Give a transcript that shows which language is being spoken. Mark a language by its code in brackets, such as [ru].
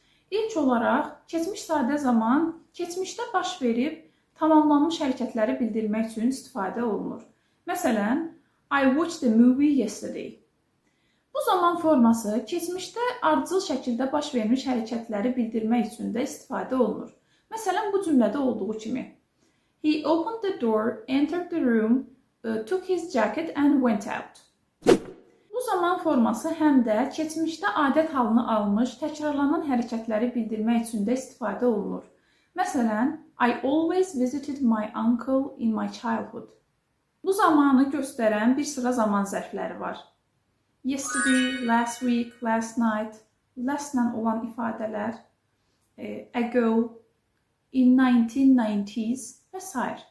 [az] İlk olaraq keçmiş sadə zaman keçmişdə baş verib tamamlanmış hərəkətləri bildirmək üçün istifadə olunur. Məsələn, [en] I watched the movie yesterday. [az] Bu zaman forması keçmişdə ardıcıl şəkildə baş vermiş hərəkətləri bildirmək üçün də istifadə olunur. Məsələn, bu cümlədə olduğu kimi. [en] He opened the door, entered the room, took his jacket and went out. [az] Bu zaman forması həm də keçmişdə adət halını almış, təkrarlanan hərəkətləri bildirmək üçün də istifadə olunur. Məsələn, [en] I always visited my uncle in my childhood. [az] Bu zamanı göstərən bir sıra zaman zərfləri var. Yesterday, last week, last night, lastla olan ifadələr, ago, in 1990s və s.